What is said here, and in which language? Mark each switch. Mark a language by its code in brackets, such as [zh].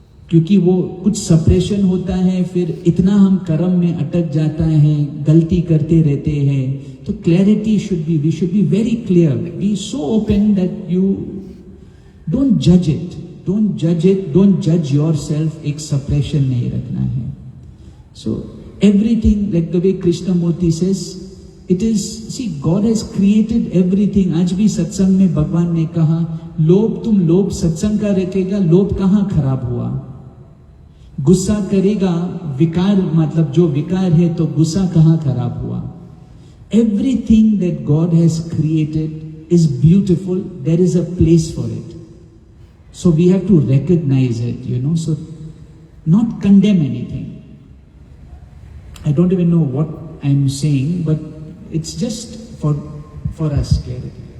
[hi] क्योंकि वो कुछ सप्रेशन होता है, फिर इतना हम कर्म में अटक जाता है, गलती करते रहते हैं। [en] तो clarity should be, we should be very clear, B so open that you don't जज it, don't जज yourself. [hi] एक सप्रेशन नहीं रखना है। [en] So everything, like the way Krishnamurti says, it is, see, God has created everything. [hi] आज भी सत्संग में भगवान ने कहा, लोभ, तुम लोभ सत्संग का रखेगा, लोभ कहाँ खराब हुआ? गुस्सा करेगा, विकार, मतलब जो विकार है, तो गुस्सा कहाँ खराब हुआ? [en] Everything that God has created is beautiful. There is a place for it. So we have to recognize it, you know, so not condemn anything. I don't even know what I'm saying, but it's just for us clarity.